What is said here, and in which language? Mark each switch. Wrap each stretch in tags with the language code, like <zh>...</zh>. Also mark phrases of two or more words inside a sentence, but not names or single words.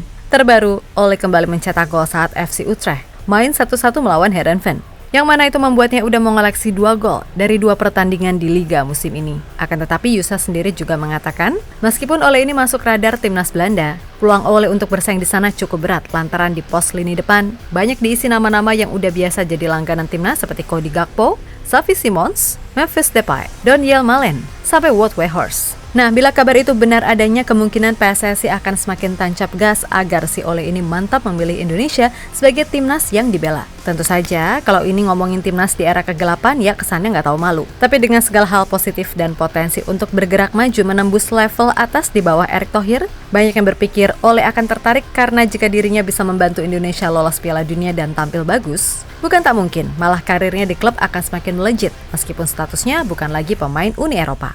<id>Terbaru, Ole kembali mencetak gol saat FC Utrecht main 1-1 melawan Heerenveen, yang mana itu membuatnya udah mengoleksi 2 gol dari 2 pertandingan di Liga musim ini. Akan tetapi Yusa sendiri juga mengatakan, meskipun Ole ini masuk radar Timnas Belanda, peluang Ole untuk bersaing di sana cukup berat lantaran di pos lini depan banyak diisi nama-nama yang udah biasa jadi langganan Timnas seperti Cody Gakpo, Xavi Simons, Memphis Depay, Donyell Malen, sampai Wout Weghorst. Nah, bila kabar itu benar adanya, kemungkinan PSSI akan semakin tancap gas agar si Ole ini mantap memilih Indonesia sebagai timnas yang dibela. Tentu saja, kalau ini ngomongin timnas di era kegelapan, ya kesannya nggak tahu malu. Tapi dengan segala hal positif dan potensi untuk bergerak maju menembus level atas di bawah Erick Thohir, banyak yang berpikir Ole akan tertarik karena jika dirinya bisa membantu Indonesia lolos Piala Dunia dan tampil bagus, bukan tak mungkin, malah karirnya di klub akan semakin melejit meskipun statusnya bukan lagi pemain Uni Eropa.</id>